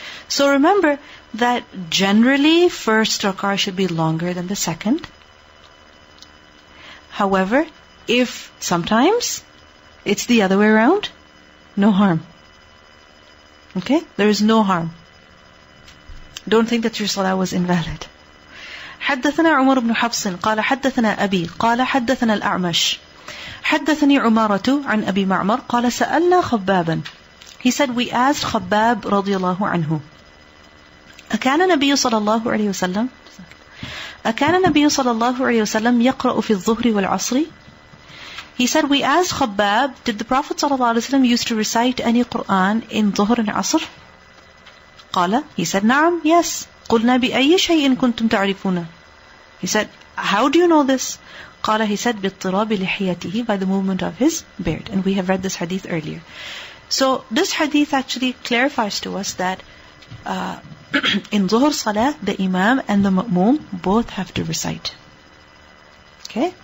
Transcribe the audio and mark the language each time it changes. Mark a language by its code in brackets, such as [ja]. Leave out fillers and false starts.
[en] So remember that generally first rak'ah should be longer than the second. However, if sometimes it's the other way around, no harm. Okay? There is no harm. Don't think that your salah was invalid. [ar] حدثنا عمر بن حفص قال حدثنا أبي قال حدثنا الأعمش حدثني عمارة عن أبي معمر قال سألنا خبابا. [en] He said, we asked Khabbab [ar] رضي الله عنه أكان النبي صلى الله عليه وسلم أكان النبي صلى الله عليه وسلم يقرأ في الظهر والعصر. [en] He said, we asked Khabbab, did the Prophet صلى الله عليه وسلم used to recite any Quran in Dhuhr and Asr? قال, he said, نعم, yes. [ar] قلنا بأي شيء كنتم تعرفون. [en] He said, how do you know this? قال, he said, [ar] باضطراب لحيته, [en] by the movement of his beard. And we have read this hadith earlier. So this hadith actually clarifies to us that in Dhuhr Salah, the Imam and the Ma'moom both have to recite. Okay?